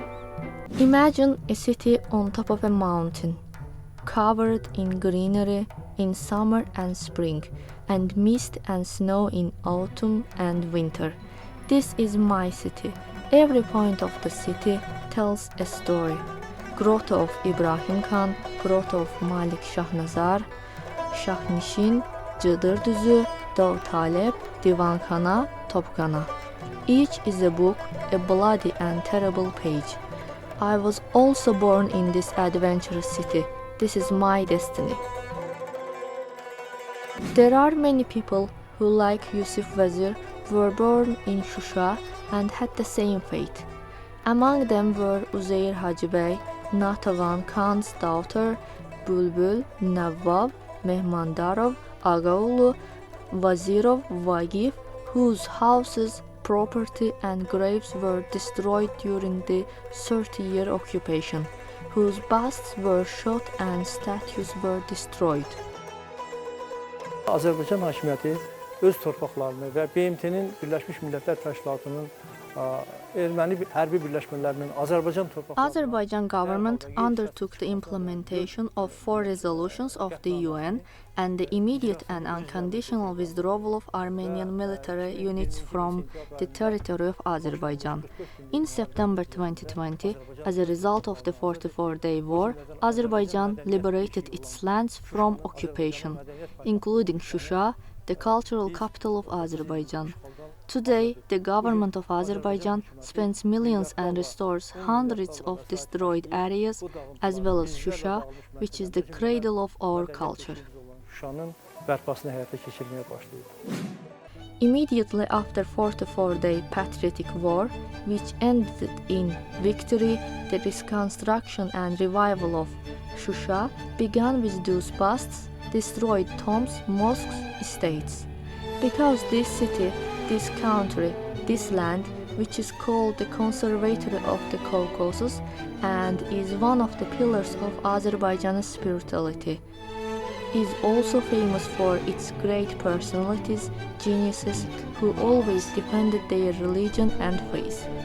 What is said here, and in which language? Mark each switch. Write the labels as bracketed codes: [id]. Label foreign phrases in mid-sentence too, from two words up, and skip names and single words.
[en] Imagine a city on top of a mountain, covered in greenery in summer and spring, and mist and snow in autumn and winter. This is my city. Every point of the city tells a story. Grotto of Ibrahim Khan, Grotto of Malik Shahnazar, Shahnishin, Cıdır Düzü, Dav Talep, Divankhana, Topkhana. Each is a book, a bloody and terrible page. I was also born in this adventurous city. This is my destiny. There are many people who, like Yusuf Vezir, were born in Shusha and had the same fate. Among them were Uzeyr Hacıbey, Natavan Khan's daughter, Bulbul, Nawwab, Mehmandarov, Ağaoğlu, Vazirov, Vagif, whose houses, property and graves were destroyed during the 30-year occupation, whose busts were shot and statues were destroyed. [az] Azərbaycan hakimiyyəti öz torpaqlarını və BMT-nin Birləşmiş Millətlər Təşkilatının erməni hərbi birləşmələrinin Azərbaycan torpaqlarını [en] Azerbaijan government undertook the implementation of 4 resolutions of the UN and the immediate and unconditional withdrawal of Armenian military units from the territory of Azerbaijan. In September 2020, as a result of the 44-day war, Azerbaijan liberated its lands from occupation, including Shusha, the cultural capital of Azerbaijan. Today, the government of Azerbaijan spends millions and restores hundreds of destroyed areas, as well as Shusha, which is the cradle of our culture. [az] Şuşanın bərpasını həyata keçirməyə başlayıb. [en] Immediately after 44-day patriotic war, which ended in victory, the reconstruction and revival of Shusha began with those busts, destroyed tombs, mosques, estates. Because this city, this country, this land, which is called the Conservatory of the Caucasus and is one of the pillars of Azerbaijan's spirituality, is also famous for its great personalities, geniuses who always defended their religion and faith.